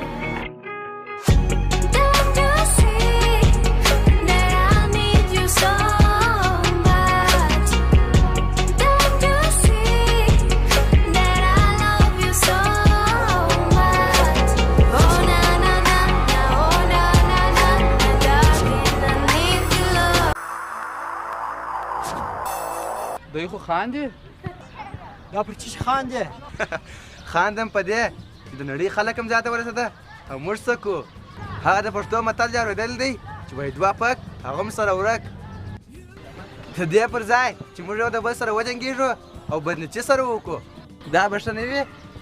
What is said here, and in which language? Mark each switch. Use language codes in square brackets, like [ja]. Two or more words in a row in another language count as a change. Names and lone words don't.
[en] Don't you see that I need you so much? Don't you see that I love you so much? Oh na na na na, oh na na na na, darling, I need your love. [ps] دوی خو خاندي. دا پر چی خاندې؟ خاندم په دې چې د نړۍ خلک هم ځاته ورسېده او موږ څه کوو. هغه د پښتو متل جوړېدل دی چې وایي دوه پک هغه هم سره ورک. د دې پر ځای چې موږ یو د بل سره وجنګېږو او بدنچي سره وکړو دا به ښه نه وي.